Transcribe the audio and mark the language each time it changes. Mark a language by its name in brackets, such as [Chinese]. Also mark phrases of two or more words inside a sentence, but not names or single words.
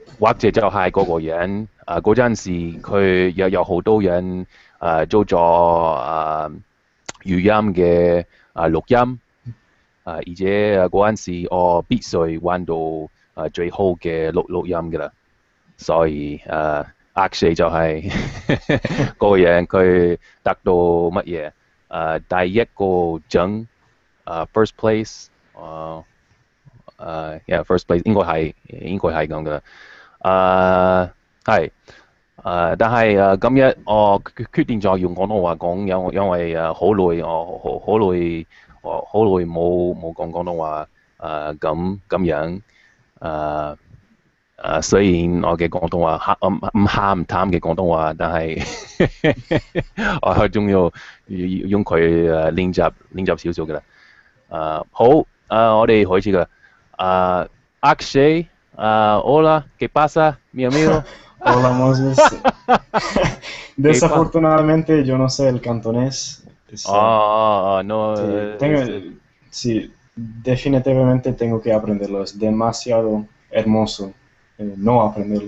[Cantonese] 或者就係嗰個人，嗰陣時佢有好多人做咗語音嘅錄音，而且嗰陣時我必須揾到最好嘅錄音嘅啦，所以Akshay 就係嗰個人，佢得到乜嘢？第一個獎 ， [English] first place，yeah first place [Cantonese] 應該係咁嘅，係，但係今日我決定咗用廣東話講，因為好耐冇講廣東話，咁樣，雖然我嘅廣東話唔鹹淡嘅廣東話，但係我仲要用佢練習少少嘅啦。好，我哋開始啦。Akshay, [Spanish] hola, ¿qué pasa, mi amigo? Hola Moses. Desafortunadamente yo no sé el cantonés. No. Sí, definitivamente tengo que aprenderlo. Es demasiado hermoso no aprenderlo.